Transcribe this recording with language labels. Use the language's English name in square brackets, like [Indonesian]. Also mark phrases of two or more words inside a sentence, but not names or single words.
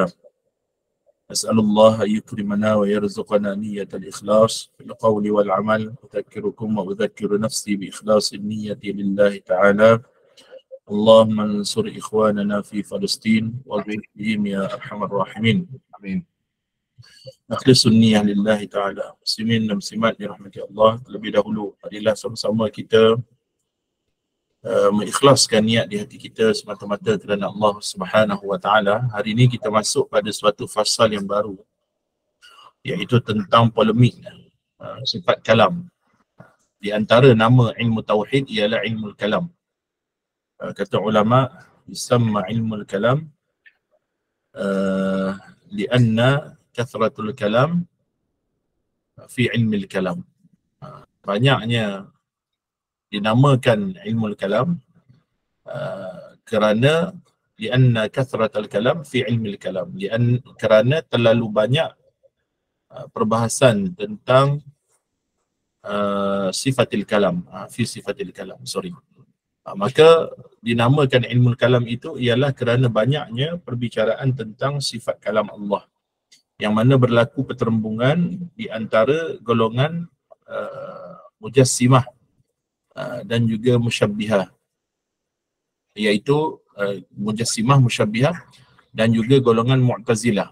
[Arabic] أسأل الله أن يكرمنا ويرزقنا نية الإخلاص في القول والعمل. أذكركم وأذكر نفسي بإخلاص النية لله تعالى. اللهم انصر إخواننا في فلسطين واغفر بهم يا أرحم الراحمين. Amin. نخلص النية لله تعالى. [Malay] Muslimin dan muslimat dirahmati Allah. Terlebih dahulu, marilah sama-sama kita mengikhlaskan niat di hati kita semata-mata kerana Allah [Arabic] سبحانه وتعالى. [Malay] Hari ini kita masuk pada suatu fasal yang baru, iaitu tentang polemik sifat kalam. Di antara nama ilmu tauhid ialah ilmu kalam. Kata ulama, [Arabic] يسمى علم الكلام لأن كثرة الكلام في علم الكلام. [Malay] Banyaknya dinamakan ilmu kalam kerana [Arabic] لأن كثرة الكلام في علم الكلام, [Malay] kerana terlalu banyak perbahasan tentang [Arabic] صفة الكلام، في صفة الكلام, [Malay] maka dinamakan ilmu kalam itu ialah kerana banyaknya perbicaraan tentang sifat kalam Allah, yang mana berlaku perterembungan di antara golongan mujassimah dan juga musyabbihah, iaitu mujassimah, musyabbihah dan juga golongan mu'tazilah.